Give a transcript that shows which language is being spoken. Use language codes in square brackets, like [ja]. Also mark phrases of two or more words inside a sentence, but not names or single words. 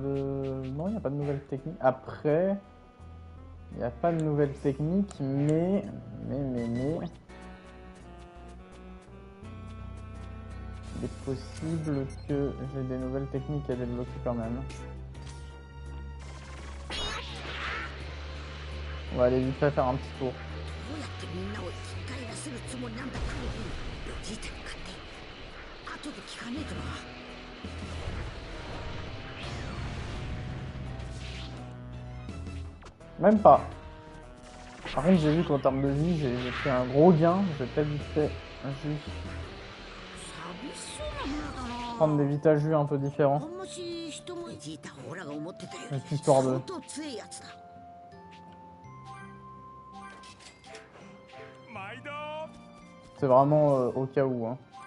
[fr] Non, il n'y a pas de nouvelles techniques. Après, il n'y a pas de nouvelles techniques, mais... Il est possible que j'ai des nouvelles techniques à débloquer quand même. On va aller vite fait faire un petit tour. [ja] どうやってみんなを生き返らせるつもりなんだクリリンベジータに勝って後で聞かねえとな [fr] Même pas. Par contre, j'ai vu qu'en termes de vie, j'ai pris un gros gain. Je vais peut-être vite fait juste [ja] 寂しそうな村だな [fr] prendre des vitajus un peu différents. [ja] あんまし人もベジータオラが思ってたより [fr] Juste histoire de... [ja] 相当強いやつだ [fr] C'est vraiment au cas où. Hein.